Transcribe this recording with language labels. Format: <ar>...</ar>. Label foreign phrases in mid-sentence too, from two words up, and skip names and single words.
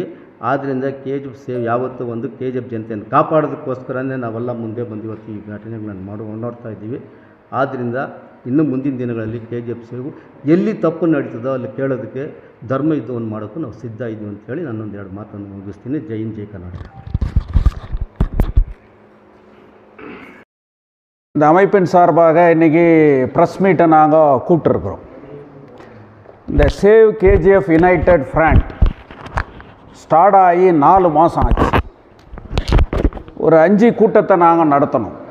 <kn>ಆದ್ದರಿಂದ KGF ಸೇವ್ ಯಾವತ್ತೂ ಒಂದು KGF ಜನತೆಯನ್ನು ಕಾಪಾಡೋದಕ್ಕೋಸ್ಕರನೇ ನಾವೆಲ್ಲ ಮುಂದೆ ಬಂದಿವತ್ತು ಈ ಘಟನೆಗಳನ್ನು ನೋಡ್ತಾ ಇದ್ದೀವಿ. ಆದ್ದರಿಂದ ಇನ್ನು ಮುಂದಿನ ದಿನಗಳಲ್ಲಿ KGF ಸೇವು ಎಲ್ಲಿ ತಪ್ಪು ನಡೀತದೋ ಅಲ್ಲಿ ಕೇಳೋದಕ್ಕೆ ಧರ್ಮ ಯುದ್ಧವನ್ನು ಮಾಡೋಕ್ಕೂ ನಾವು ಸಿದ್ಧ ಇದ್ದೀವಿ ಅಂತೇಳಿ ನಾನೊಂದು 2 ಮಾತನ್ನು ಮುಗಿಸ್ತೀನಿ. ಜೈ ಹಿಂದ್, ಜೈ ಕರ್ನಾಟಕ.</kn> <ta>இந்த அமைப்பின் சார்பாக இன்றைக்கி ப்ரெஸ் மீட்டை நாங்கள் கூப்பிட்டுருக்குறோம். இந்த சேவ் KGF யுனைடெட் ஃப்ரண்ட் ஸ்டார்ட் ஆகி 4 மாதம் ஆச்சு. ஒரு 5 கூட்டத்தை நாங்கள் நடத்தணும்.</ta>